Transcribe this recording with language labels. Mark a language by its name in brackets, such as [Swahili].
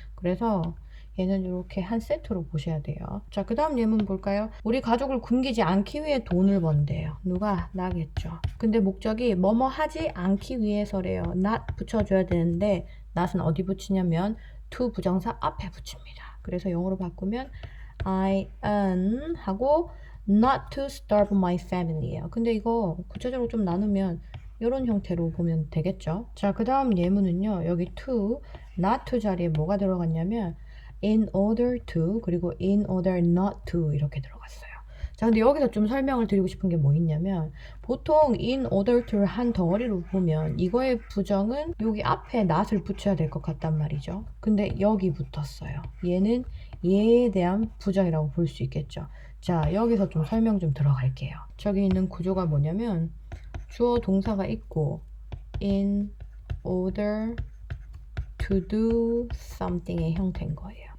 [Korean] 그래서 얘는 이렇게 한 세트로 보셔야 돼요. 자, 그 다음 예문 볼까요? 우리 가족을 굶기지 않기 위해 돈을 번대요. 누가? 나겠죠. 근데 목적이 뭐뭐 하지 않기 위해서래요. not 붙여줘야 되는데 not은 어디 붙이냐면 to 부정사 앞에 붙입니다. 그래서 영어로 바꾸면 [English] I earn 하고 not to starve my family예요. [Korean] 근데 이거 구체적으로 좀 나누면 이런 형태로 보면 되겠죠. 자, 그 다음 예문은요. 여기 to, not to 자리에 뭐가 들어갔냐면 in order to 그리고 in order not to 이렇게 들어갔어요. 자, 근데 여기서 좀 설명을 드리고 싶은 게 뭐 있냐면 보통 in order to를 한 덩어리로 보면 이거의 부정은 여기 앞에 not을 붙여야 될 것 같단 말이죠. 근데 여기 붙었어요. 얘는 얘에 대한 부정이라고 볼 수 있겠죠. 자, 여기서 좀 설명 좀 들어갈게요. 저기 있는 구조가 뭐냐면 주어 동사가 있고 in order to do something의 형태인 거예요.